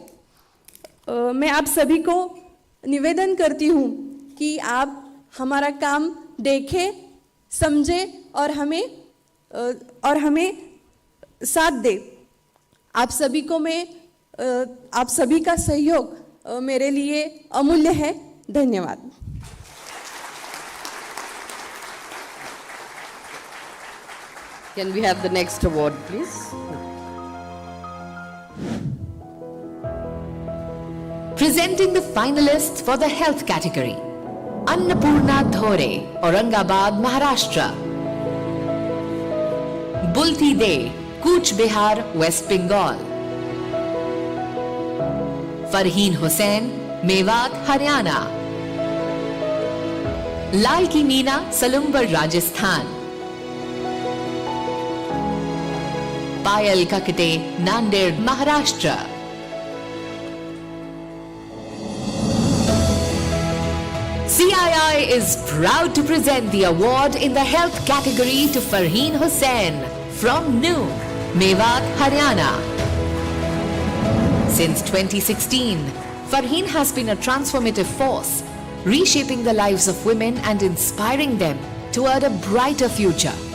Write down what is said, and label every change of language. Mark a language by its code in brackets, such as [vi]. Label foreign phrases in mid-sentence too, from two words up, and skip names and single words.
[hi] मैं आप सभी को निवेदन करती हूँ कि आप हमारा काम देखें, समझें और हमें साथ दें। आप सभी का सहयोग मेरे लिए अमूल्य है। धन्यवाद। [en] Can we have the next award, please? Presenting the finalists for the health category. Annapurna Dhore, Aurangabad, Maharashtra. Bulti De, Cooch Behar, West Bengal. Farheen Hussain, Mewat, Haryana. Lal Ki Meena, Salumbar, Rajasthan. Payal Kakate, Nanded, Maharashtra. CII is proud to present the award in the health category to Farheen Hussain from Nuh, Mewat, Haryana. Since 2016, Farheen has been a transformative force, reshaping the lives of women and inspiring them toward a brighter future.